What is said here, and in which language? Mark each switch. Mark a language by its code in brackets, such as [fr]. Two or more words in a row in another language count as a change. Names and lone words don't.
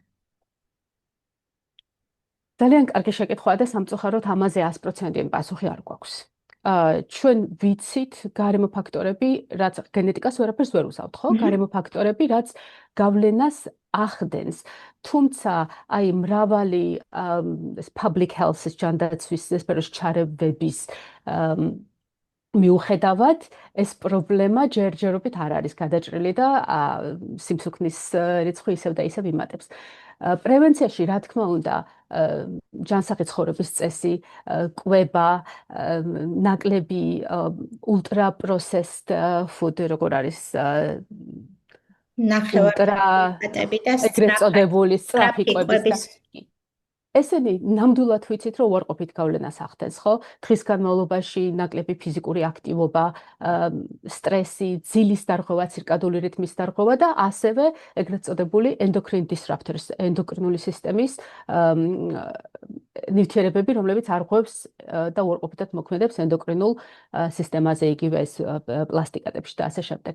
[ka] ძალიან კარგი შეკითხვაა და სამწუხაროდ ამაზე 100%-იანი პასუხი არ გვაქვს. ჩვენ ვიცით გარემო ფაქტორები, რაც გენეტიკას ვერაფერს ვერ უსაუთ, ხო? გარემო ფაქტორები, რაც გავლენას ახდენს. თუმცა, აი მრავალი [en] public health- [ka] ის ჯანდაცვის სფეროში ჩარევების მიუხედავად ეს პრობლემა ჯერჯერობით არ არის გადაჭრილი და სიმსუქნის რიცხვი ისევ და ისევ იმატებს. პრევენციაში, რა თქმა უნდა, ჯანსაღი ცხოვრების წესი, კვება, ნაკლები [en] ultra processed food, [ka] როგორ არის ნახევარფასატები და ეგრეთ წოდებული სწრაფი სწრაფი კვების და კვების. ესენი ნამდვილად ვიცით, რომ უარყოფით გავლენას ახდენს, ხო? დღის განმავლობაში ნაკლები ფიზიკური აქტივობა, სტრესი, ძილის დარღვევა, ცირკადული რიტმის დარღვევა და ასევე ეგრეთ წოდებული [en] endocrine disruptors, [ka] ენდოკრინული სისტემის ნივთიერებები, რომლებიც არღვევს და უარყოფითად მოქმედებს ენდოკრინულ სისტემაზე, იგივე ეს პლასტიკატებში და ასე შემდეგ.